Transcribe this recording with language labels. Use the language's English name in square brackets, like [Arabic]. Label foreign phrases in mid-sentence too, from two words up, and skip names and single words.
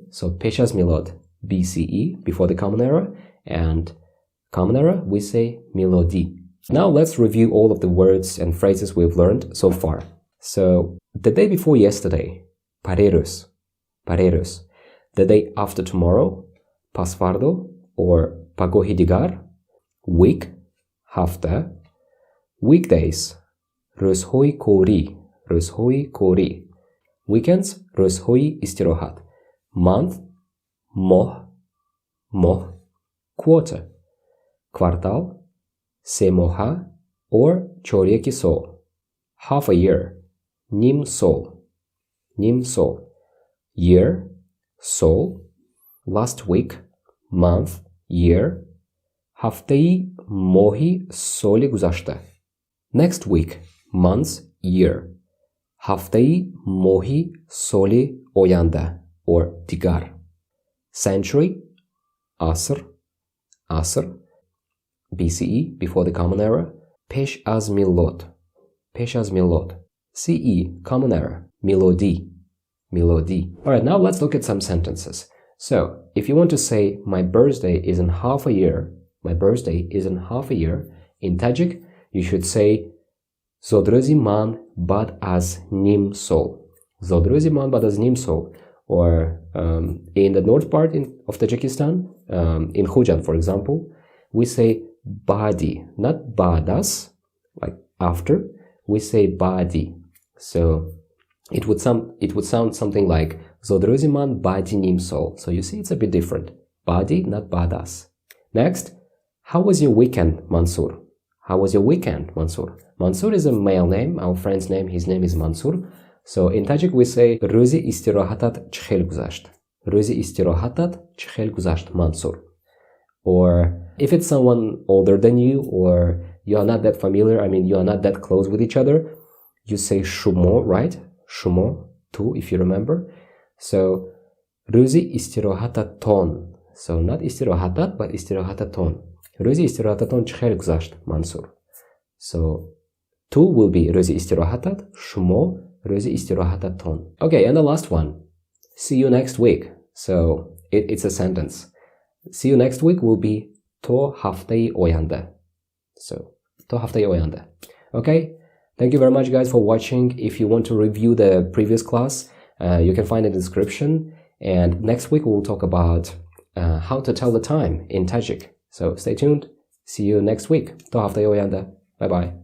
[English] So [Tajik] пеш аз милод, [English] BCE, before the Common Era, and Common Era, we say milodi. Now let's review all of the words and phrases we've learned so far. So, the day before yesterday, [Tajik] парерӯз, парерӯз. [English] The day after tomorrow, [Tajik] пасфардо, or пагоҳи дигар, week, ҳафта. Weekdays, рӯзҳои корӣ, рӯзҳои корӣ. Weekends, рӯзҳои истироҳат. Month, моҳ, моҳ. Quarter, квартал, семоҳа, or чоряки сол. [English] Half a year, [Tajik] ним сол, ним сол. [English] Year, сол. Last week, month, year. [Tajik] ҳафтаи моҳи соли гузашта. [English] Next week, month, year. [Tajik] ҳафтаи моҳи соли оянда, or дигар. [English] Century, [Tajik] аср, аср. [English] BCE, before the Common Era. [Tajik] Пеш аз милод, пеш аз милод. [English] CE, Common Era. [Tajik] Милодӣ, милодӣ. [English] Alright, now let's look at some sentences. So, if you want to say, my birthday is in half a year, my birthday is in half a year, in Tajik, you should say, [Tajik] Zodrӯзи ман баъд аз ним сол. Zodrӯзи ман баъд аз ним сол. [English] Or in the north part of Tajikistan, in Khojan, for example, we say badi, not badas, like after. We say badi. So it would sound something like [Tajik] Zodrӯзи ман баъди ним сол. [English] So you see, it's a bit different. Badi, not badas. Next, how was your weekend, Mansoor? How was your weekend, Mansoor? Mansoor is a male name, our friend's name, his name is Mansoor. So in Tajik we say [Tajik] Rӯзи истироҳатат чӣ хел гузашт? Rӯзи истироҳатат чӣ хел гузашт, Mansoor? [English] Or if it's someone older than you, or you are not that familiar, I mean you are not that close with each other, you say шумо, right? Шумо, too, if you remember. So [Tajik] Rӯзи истироҳататон. [English] So not истироҳатат, but истироҳататон. [Tajik] Rӯзи истироҳататон чӣ хел гузашт, Mansoor? [English] So too will be [Tajik] Rӯзи истироҳатат, шумо Rӯзи истироҳататон. [English] Okay, and the last one. See you next week. So it's a sentence. See you next week will be [Tajik] to ҳафтаи оянда. [English] So [Tajik] to ҳафтаи оянда. [English] Okay? Thank you very much, guys, for watching. If you want to review the previous class, you can find it in the description. And next week we'll talk about how to tell the time in Tajik. So stay tuned. See you next week. [Tajik] To ҳафтаи оянда. [English] Bye bye.